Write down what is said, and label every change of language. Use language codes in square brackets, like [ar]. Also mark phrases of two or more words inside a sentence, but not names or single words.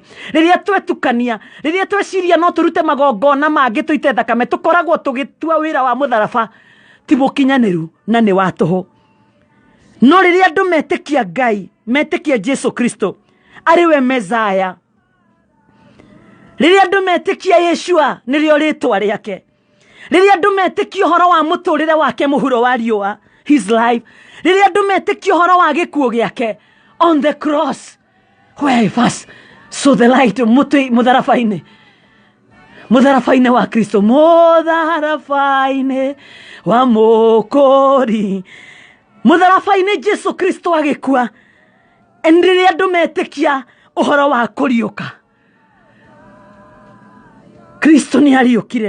[ki] Riria twetukania, riria tweciria no turute magongona mangi tuite thakame, tukoragwo tugitua wira wa mutharaba ti mukinyaniru na ni wa tuhu. No riria andu metikia Ngai, metikia Jesu Kristo ari we Mezaya, riria andu metikia Yeshua nirio ritwa riake, riria andu metikia uhoro wa muturire wake muhuro wa riua, [en] his life, [ki] riria andu metikia uhoro wa gikuo giake [en] on the cross, where he was so the light [ki] mutharabai-ini wa Kristo, mutharabai-ini wa mukuri, mutharabai-ini Jesu Kristo agikua. En riria andu metikia uhoro wa kuriuka, Kristo ni ariukire.